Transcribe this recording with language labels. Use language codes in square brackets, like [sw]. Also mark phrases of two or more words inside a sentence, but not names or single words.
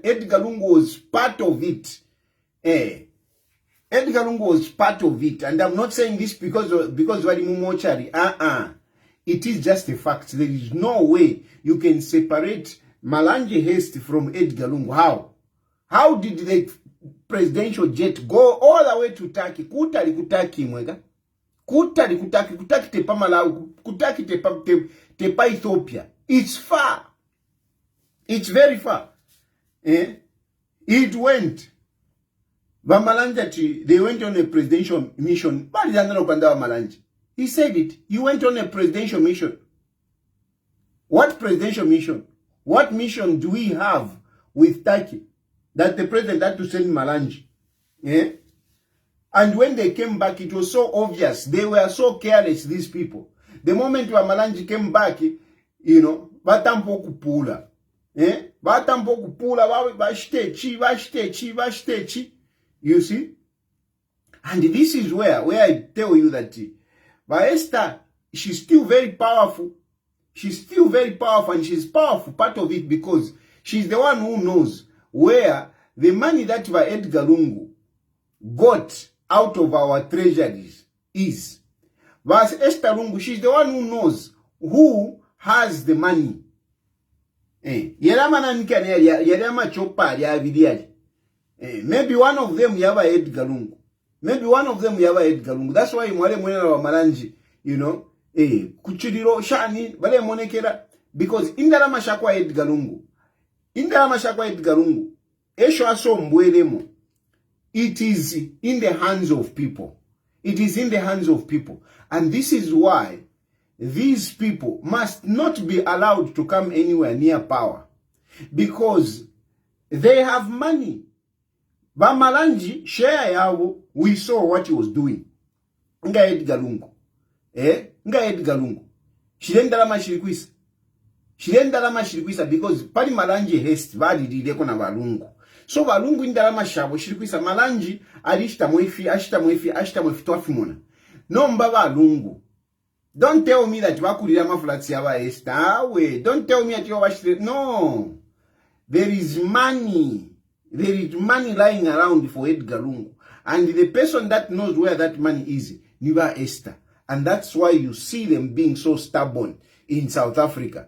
[en] Edgar Lungu was part of it. Edgar Lungu was part of it. And I'm not saying this because [bem] Walimu Mochari. [en] It is just a fact. There is no way you can separate Malanji Heist from Edgar Lungu. How? How did the presidential jet go all the way to Turkey? [bem] Kutari kutaki mwega. Kutari kutaki tepa Malawi. Kutaki tepa Ethiopia. [en] It's far. It's very far. It went. Malanji, they went on a presidential mission. He said it. You went on a presidential mission. What presidential mission? What mission do we have with Turkey that the president had to send Malanji? And when they came back, it was so obvious. They were so careless, these people. The moment when Malanji came back, [bem] batampo kupula. Batampo kupula, bashitechi. [en] You see? And this is where I tell you that Esther, she's still very powerful. She's still very powerful, and she's powerful part of it because she's the one who knows where the money that Edgar Lungu got out of our treasuries is. But Esther Lungu, she's the one who knows who has the money. Maybe one of them yaba Edgar Lungu. Maybe one of them yaba Edgar Lungu. That's why [bem] mwale mwena wa Malanji, kuchiriro shani bale monekera, because indalama shakwa Edgar Lungu. Indalama shakwa Edgar Lungu. Esho aso mbwelemo. [en] It is in the hands of people. It is in the hands of people. And this is why these people must not be allowed to come anywhere near power. Because they have money. Ba Malanji, [bem] share yawo, [en] we saw what he was doing. Nga Edgar Lungu. Nga Edgar Lungu. [bem] Shilendalama shirikwisa because pali Malanji Heist bali dileko na Lungu. So Lungu indalama shabo shirikwisa Malanji ashita mwefi twafimona. No mbaba Lungu. [en] Don't tell me that [bem] bakulira maflats yaba Heist. [en] Don't tell me that you are no. There is money. There is money lying around for Edgar Lungu. And the person that knows where that money is, Niba Esther. And that's why you see them being so stubborn in South Africa.